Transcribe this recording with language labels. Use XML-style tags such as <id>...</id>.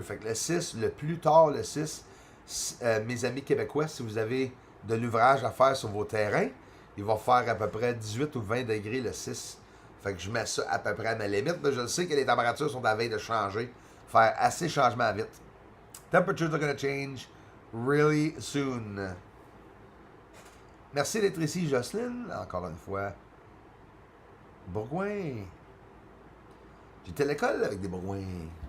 <fr>Fait que le 6, le plus tard, le 6, mes amis québécois, si vous avez de l'ouvrage à faire sur vos terrains, il va faire à peu près 18 ou 20 degrés le 6. Fait que je mets ça à peu près à ma limite. Là, je sais que les températures sont à veille de changer. Faire assez changement vite.</fr> <en>Temperatures are going to change really soon.</en> <fr>Merci d'être ici, Jocelyne. Encore une fois. Bourgoin. J'étais à l'école avec des Bourgoins.</fr>